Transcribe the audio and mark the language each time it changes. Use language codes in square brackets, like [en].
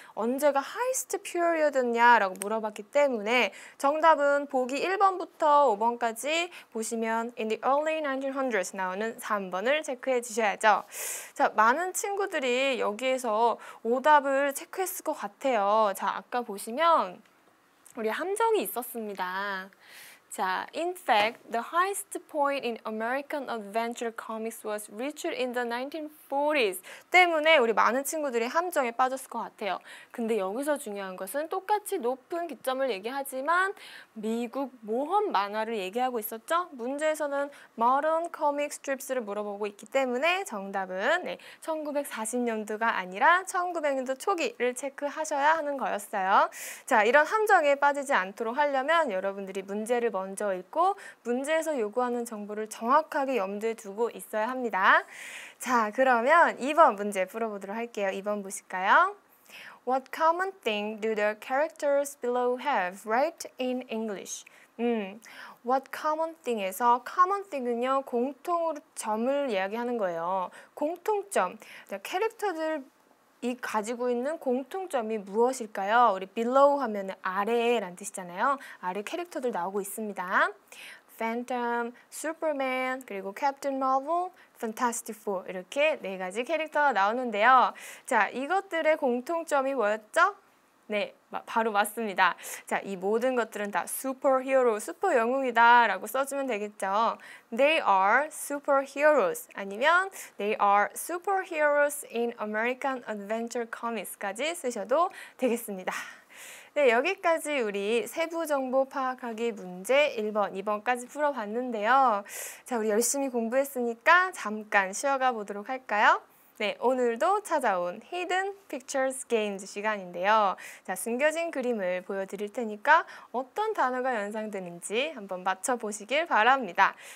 [ko] 언제가 highest period였냐라고 물어봤기 때문에 정답은 보기 1번부터 5번까지 보시면 [en] in the early 1900s [ko] 나오는 3번을 체크해 주셔야죠. 자, 많은 친구들이 여기에서 오답을 체크했을 것 같아요. 자, 아까 보시면 우리 함정이 있었습니다. 자, [en] in fact, the highest point in American adventure comics was reached in the 1940s. [ko] 때문에 우리 많은 친구들이 함정에 빠졌을 것 같아요. 근데 여기서 중요한 것은 똑같이 높은 기점을 얘기하지만 미국 모험 만화를 얘기하고 있었죠? 문제에서는 [en] modern comic strips [ko] 를 물어보고 있기 때문에 정답은 1940년도가 아니라 1900년도 초기를 체크하셔야 하는 거였어요. 자, 이런 함정에 빠지지 않도록 하려면 여러분들이 문제를 먼저 읽고 문제에서 요구하는 정보를 정확하게 염두에 두고 있어야 합니다. 자, 그러면 2번 문제 풀어보도록 할게요. 2번 보실까요? [en] What common thing do the characters below have? Write in English. What common thing [ko] 에서 common thing은요, 공통점을 이야기하는 거예요. 공통점. 캐릭터들 이 가지고 있는 공통점이 무엇일까요? 우리 below 하면 아래라는 뜻이잖아요. 아래 캐릭터들 나오고 있습니다. Phantom, Superman, 그리고 Captain Marvel, Fantastic Four 이렇게 4가지 캐릭터가 나오는데요. 자, 이것들의 공통점이 뭐였죠? 네, 바로 맞습니다. 자, 이 모든 것들은 다 슈퍼히어로, 슈퍼 영웅이다 라고 써주면 되겠죠. [en] They are superheroes [ko] 아니면 [en] They are superheroes in American Adventure Comics까지 [ko] 쓰셔도 되겠습니다. 네, 여기까지 우리 세부 정보 파악하기 문제 1번, 2번까지 풀어봤는데요. 자, 우리 열심히 공부했으니까 잠깐 쉬어가 보도록 할까요? 네, 오늘도 찾아온 Hidden Pictures Games 시간인데요. 자, 숨겨진 그림을 보여드릴 테니까 어떤 단어가 연상되는지 한번 맞춰보시길 바랍니다.